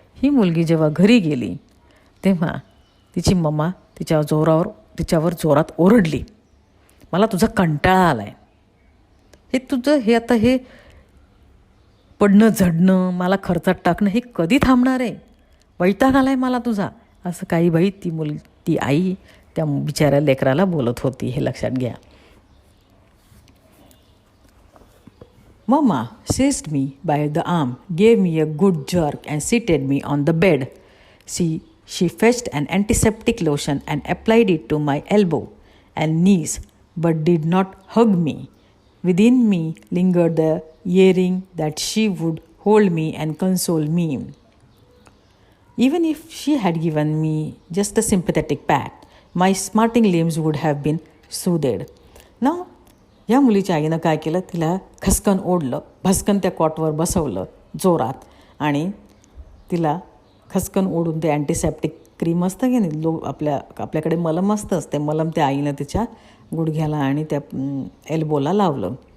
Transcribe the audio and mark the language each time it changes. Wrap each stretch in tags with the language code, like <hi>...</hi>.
<mr>ही मुलगी जेव्हा घरी गेली तेव्हा तिची मम्मा तिच्यावर जोरात ओरडली, मला तुझा कंटाळा आला आहे, हे तुझं हे पडणं झडणं, मला खर्चात टाकणं हे कधी थांबणार आहे? वैताग आला आहे मला तुझा. असं काही बाई ती आई त्या बिचाऱ्या लेकराला बोलत होती, हे लक्षात घ्या.</mr> <en>Mama seized me by the arm, gave me a good jerk and seated me on the bed. She fetched an antiseptic lotion and applied it to my elbow and knees, but did not hug me. Within me lingered the yearning that she would hold me and console me. Even if she had given me just a sympathetic pat, my smarting limbs would have been soothed.</en> <mr>Now, या मुलीच्या आईनं काय केलं, तिला खसकन ओढलं, भसकन त्या कॉटवर बसवलं जोरात आणि तिला खसकन ओढून ते अँटीसेप्टिक क्रीम असतं की नाही, आपल्याकडे मलम असतंच, ते मलम त्या आईनं तिच्या गुडघ्याला आणि त्या एल्बोला लावलं.</mr>